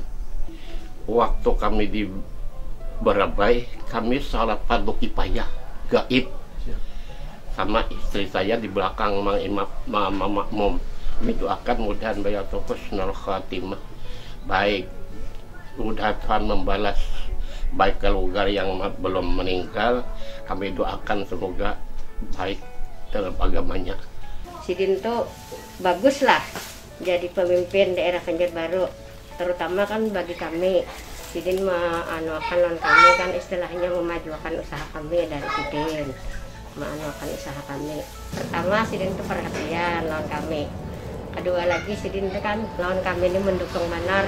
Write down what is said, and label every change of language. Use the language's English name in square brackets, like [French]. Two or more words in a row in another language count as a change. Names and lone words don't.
[Indonesian] Waktu kami di Barabai, kami salat fardu kifayah gaib sama istri saya di belakang Mama Makmum, mendoakan mudah-mudahan beliau [Arabic] husnul khatimah. [Indonesian] Baik, mudah Tuhan membalas baik keluarga yang belum meninggal, kami doakan semoga baik dalam agamanya. [Banjar] Sidin tuh bagus lah jadi pemimpin daerah Banjarbaru, terutama kan bagi kami. Sidin memajukan kami kan, istilahnya memajukan usaha kami dari Sidin, memajukan usaha kami. Pertama Sidin itu perhatian lawan kami. Kedua lagi Sidin itu kan lawan kami ini mendukung benar.